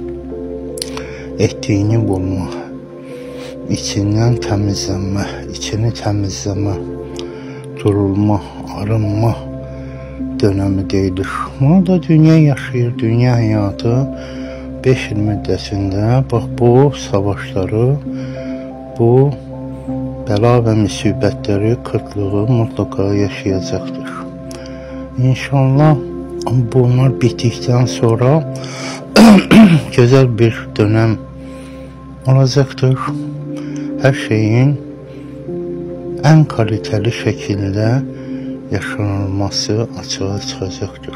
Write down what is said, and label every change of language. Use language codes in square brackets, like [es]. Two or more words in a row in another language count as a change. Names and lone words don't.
[tr] Ettiğini bulma, içinden temizlenme, içini temizleme, durulma, arınma dönemi deyilir. [az] Bunu da dünya yaşayır, dünya hayatı 5 yıl müddətində bax bu savaşları, bu bəla və müsibətləri, qıtlığı mutlaka yaşayacaqdır. İnşallah bunlar bitdikdən sonra [tr] güzel bir dönem [az] olacaqdır. [tr] Hər şeyin en kaliteli şekilde yaşanılması açığa çıxacaqdır.